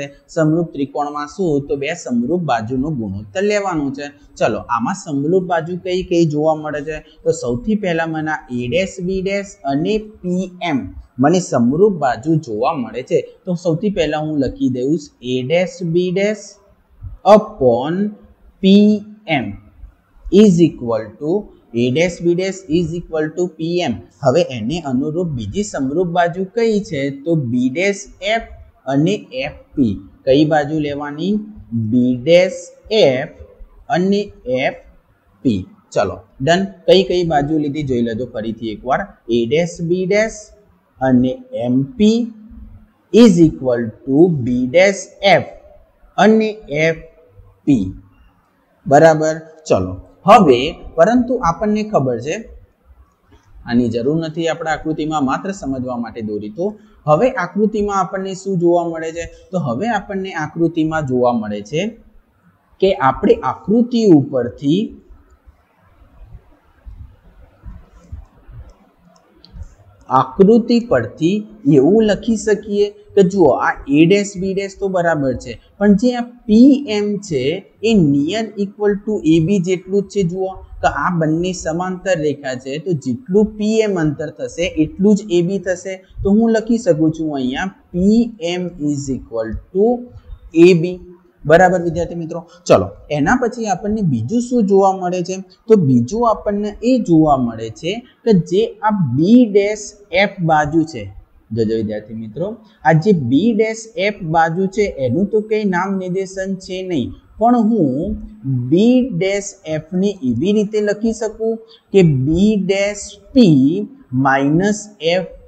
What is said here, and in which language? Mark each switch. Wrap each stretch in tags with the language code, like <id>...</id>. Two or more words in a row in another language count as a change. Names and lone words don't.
<gu>સમરૂપ ત્રિકોણમાં શું? તો બે સમરૂપ બાજુનો ગુણોત્તર લેવાનો છે. ચલો આમાં સમરૂપ બાજુ કઈ જોવા મળે છે? તો સૌથી પહેલા મને A', B' અને PM મને સમરૂપ બાજુ જોવા મળે છે. તો સૌથી પહેલા હું લખી દઉં A', B'</gu> <en>upon PM is equal to a dash b dash is equal to pm.</en> <gu>હવે એને અનુરૂપ બીજી સમરૂપ બાજુ કઈ છે તો</gu> <en>b dash f</en> <gu>અને fp. કઈ બાજુ લેવાની</gu> <en>b dash f</en> <gu>અને fp. ચલો ડન. કઈ કઈ બાજુ લીધી જોઈ લેજો ફરીથી એકવાર.</gu> <en>a dash b dash અને mp is equal to b dash f અને fp.</en> <gu>બરાબર. ચલો હવે પરંતુ આપણને ખબર છે આની જરૂર નથી આપણે આકૃતિમાં, માત્ર સમજવા માટે દોરી. તો હવે આકૃતિમાં આપણને શું જોવા મળે છે તો હવે આપણને આકૃતિમાં જોવા મળે છે કે આપણે આકૃતિ પરથી એવું લખી શકીએ કે જુઓ આ</gu> <en>a dash b dash</en> <gu>તો બરાબર છે પણ જે આ pm છે એ</gu> <en>near equal to ab</en> <gu>જેટલું જ છે. જુઓ તો આ બંને સમાંતર રેખા છે તો જેટલું pm અંતર થશે એટલું જ ab થશે. તો હું લખી શકું છું અહીંયા</gu> <en>pm is equal to ab.</en> <gu>બરાબર વિદ્યાર્થી મિત્રો. ચલો એના પછી આપણને બીજું શું જોવા મળે છે તો બીજું આપણને એ જોવા મળે છે કે જે આ</gu> <en>b dash f</en> <gu>બાજુ છે. જોજો વિદ્યાર્થી મિત્રો આ જે</gu> <en>b dash f</en> <gu>બાજુ છે એનું તો કઈ નામ નિર્દેશન છે નહીં, પણ હું</gu> <en>b dash f</en> <gu>ને એવી રીતે લખી શકું કે</gu> <en>b dash p minus fp.</en>